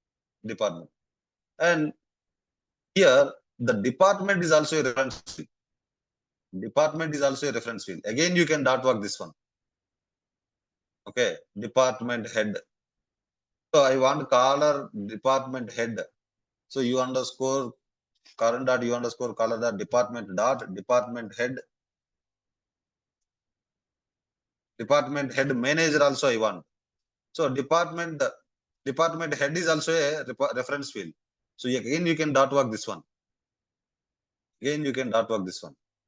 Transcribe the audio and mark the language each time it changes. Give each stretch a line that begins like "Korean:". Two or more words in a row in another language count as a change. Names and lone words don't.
English: And here, the department is also a reference field. Department is also a reference field. Again, you can dot work this one. Okay, department head. So I want caller department head. So U underscore current dot U underscore caller dot department head. Department head manager also I want. So department head is also a reference field. So again you can dot work this one. Again you can dot work this one.